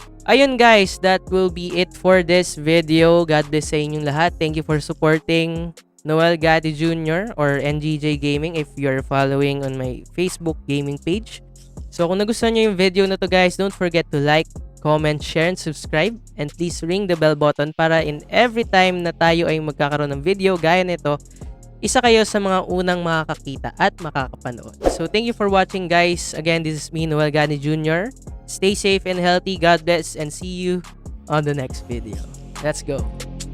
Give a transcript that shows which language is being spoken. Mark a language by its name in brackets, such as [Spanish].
[English] Ayun guys, that will be it for this video. God bless [Filipino] sa inyong lahat. [English] Thank you for supporting Noel Gatti Jr. or NGJ Gaming if you're following on my Facebook gaming page. So [Filipino] kung nagustuhan nyo yung video na to [English] guys, don't forget to like, comment, share, and subscribe. And please ring the bell button [Filipino] para [English] in every time [Filipino] na tayo ay magkakaroon ng video gaya nito, isa kayo sa mga unang makakakita at makakapanood. [English] So thank you for watching, guys. Again, this is me, Noel Gani Jr. Stay safe and healthy. God bless and see you on the next video. Let's go.